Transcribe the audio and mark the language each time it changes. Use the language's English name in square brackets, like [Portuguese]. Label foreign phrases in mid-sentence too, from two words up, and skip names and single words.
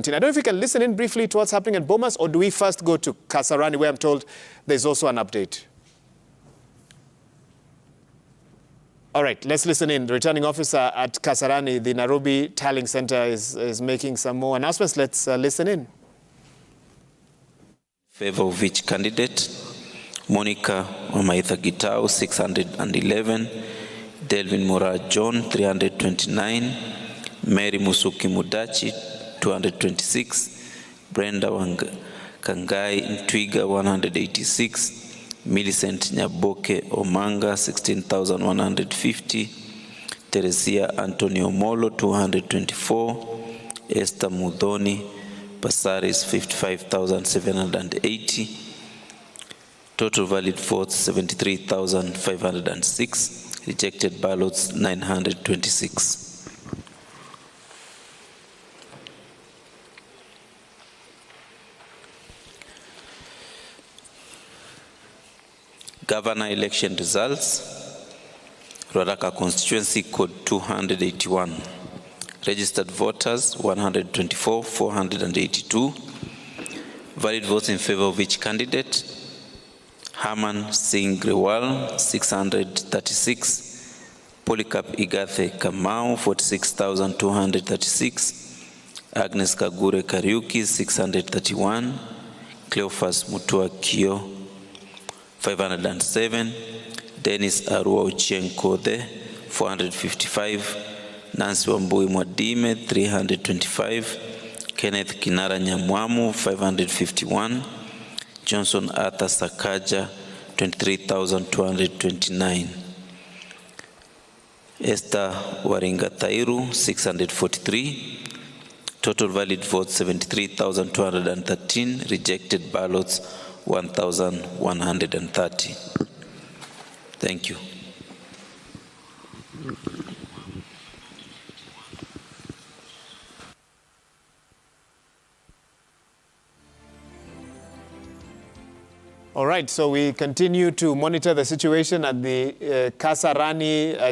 [English] I don't know if you can listen in briefly to what's happening in Bomas, or do we first go to Kasarani, where I'm told there's also an update? All right, let's listen in. The returning officer at Kasarani, the Nairobi Tallying Center, is making some more announcements. Let's listen in. Favor of which candidate? Monica Wamaitha Gitau, 611. Delvin Mora John, 329. Mary Musuki Mudachi, 226. Brenda Kangai Ntwiga, 186. Millicent Nyaboke Omanga, 16,150. Teresia Antonio Molo, 224. Esther Mudhoni Basaris, 55,780. Total valid votes, 73,506. Rejected ballots, 926. Governor election results. Ruaraka constituency code 281. Registered voters 124, 482. Valid votes in favor of each candidate. Haman Singh Grewal 636. Polycarp Igathe Kamau 46,236. Agnes Kagure Kariuki 631. Cleophas Mutua Kio 507, Dennis Arua Ochieng Kode, 455, Nancy Wambui Mwadime, 325, Kenneth Kinara Nyamwamu, 551, Johnson Arthur Sakaja, 23,229, Esther Waringa Tairu, 643, total valid votes 73,213, rejected ballots 1,130. Thank you. All right, so we continue to monitor the situation at the Kasarani